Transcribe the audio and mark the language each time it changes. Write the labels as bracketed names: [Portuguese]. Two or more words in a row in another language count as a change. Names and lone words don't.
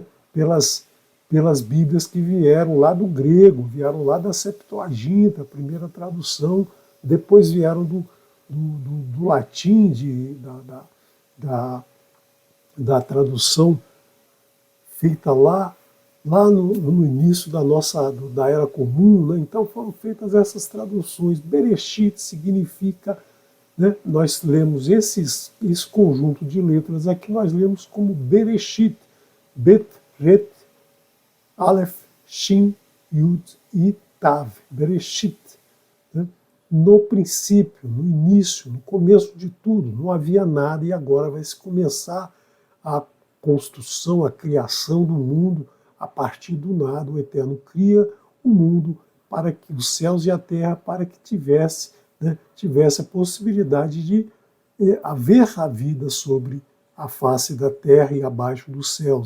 [Portuguese] pelas Bíblias que vieram lá do grego, vieram lá da Septuaginta, a primeira tradução, depois vieram do latim, da tradução feita lá no início da Era Comum. Né? Então foram feitas essas traduções. Bereshit significa, né? Nós lemos esse conjunto de letras aqui, nós lemos como Bereshit, Bet, Ret, Aleph, Shin, Yud e Tav, Bereshit. Né? No princípio, no início, no começo de tudo, não havia nada e agora vai se começar a construção, a criação do mundo a partir do nada. O Eterno cria o mundo para que os céus e a terra, para que tivesse a possibilidade de haver a vida sobre a face da terra e abaixo dos céus.